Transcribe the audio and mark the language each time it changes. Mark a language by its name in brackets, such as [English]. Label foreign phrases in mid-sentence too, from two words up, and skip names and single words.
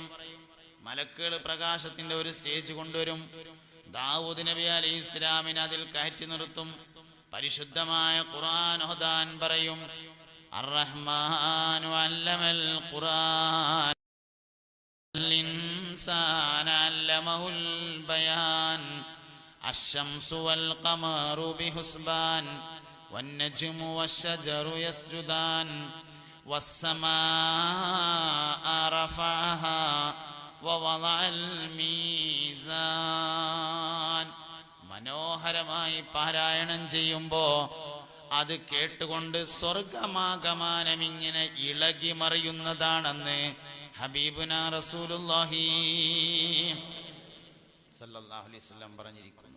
[Malayalam] മലക്കുകൾ പ്രകാശത്തിന്റെ ഒരു സ്റ്റേജ് കൊണ്ടുവരും. ദാവൂദ് നബി അലൈഹി ഇസ്ലാമിനെ അതിൽ കയറ്റി നിർത്തും. പരിശുദ്ധമായ ഖുർആൻ ഓതാൻ പറയും. [Arabic] الرحمن علم القرآن الإنسان علمه البيان الشمس والقمر بحسبان والنجم والشجر يسجدان والسماء رفعها ووضع الميزان. [Malayalam] മനോഹരമായി പാരായണം ചെയ്യുമ്പോ അത് കേട്ടുകൊണ്ട് സ്വർഗമാഗമനം ഇങ്ങനെ ഇളകി മറിയുന്നതാണെന്ന് [Arabic] حبيبنا رسول الله صلى الله عليه وسلم [Malayalam] പറഞ്ഞിരിക്കുന്നു.